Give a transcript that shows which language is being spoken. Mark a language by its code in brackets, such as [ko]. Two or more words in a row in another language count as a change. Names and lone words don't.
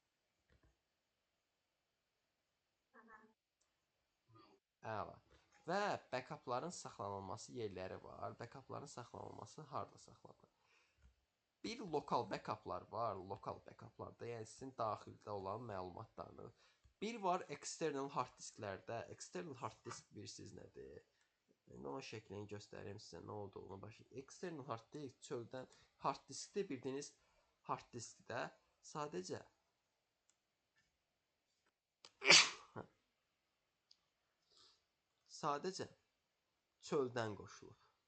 [az] Əla. Və backupların saxlanılması yerləri var. Backupların saxlanılması harda saxlanılır? Bir lokal backuplar var, lokal backuplarda, yəni sizin daxildə olan məlumatlarınız. Bir var [en] external hard disklərdə. External hard disk [az] bilirsiniz nədir? İndi onun şəklini göstərim sizə nə olduğunu. Başlayın. [en] External hard disk [az] çöldən [en] hard diskdə [az] bildiyiniz [en] hard diskdə [az] sadəcə çöldən qoşulub.